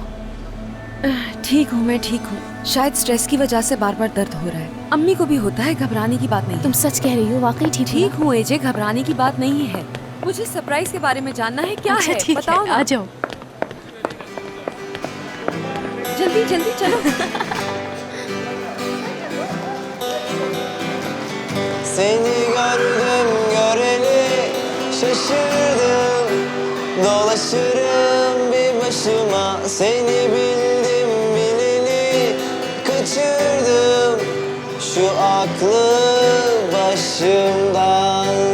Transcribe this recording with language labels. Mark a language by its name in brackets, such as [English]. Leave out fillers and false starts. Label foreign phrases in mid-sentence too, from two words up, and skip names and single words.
[Hindi] ठीक हूँ, मैं ठीक हूँ। शायद स्ट्रेस की वजह से बार बार दर्द हो रहा है। अम्मी को भी होता है, घबराने की बात नहीं। तुम सच कह रही हो? वाकई ठीक हूँ एजे, घबराने की बात नहीं है। मुझे सरप्राइज के बारे में जानना है, क्या है बताओ ना। आ जाओ। जल्दी जल्दी जल्दी चलो। [Turkish] Seni gördüm göreli şaşırdım. Dolaşırım bir başıma, seni bildim bileli kaçırdım şu aklı başımdan.